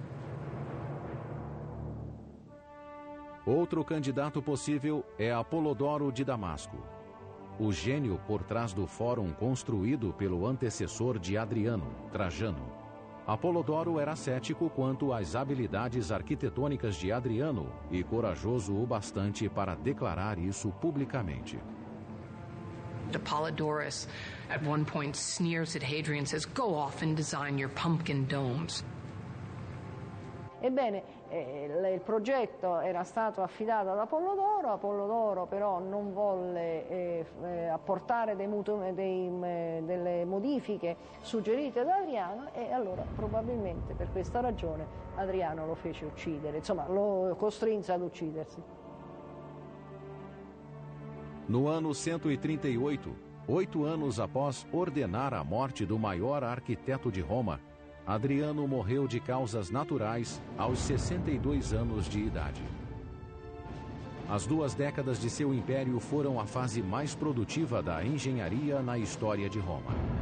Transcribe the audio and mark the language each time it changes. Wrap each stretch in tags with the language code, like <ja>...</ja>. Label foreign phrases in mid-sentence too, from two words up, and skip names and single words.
<pt>Outro candidato possível é Apolodoro de Damasco, o gênio por trás do fórum construído pelo antecessor de Adriano, Trajano. Apolodoro era cético quanto às habilidades arquitetônicas de Adriano e corajoso o bastante para declarar isso publicamente.</pt> <en>Apollodorus at one point sneers at Hadrian and says, "Go off and design your pumpkin domes."</en> <it>Ebbene, il progetto era stato affidato ad Apollodoro però non volle apportare delle modifiche suggerite da Adriano e allora probabilmente per questa ragione Adriano lo fece uccidere, insomma lo costrinse ad uccidersi.</it> <pt>No ano 138, 8 anos após ordenar a morte do maior arquiteto de Roma, Adriano morreu de causas naturais aos 62 anos de idade. As 2 décadas de seu império foram a fase mais produtiva da engenharia na história de Roma.</pt>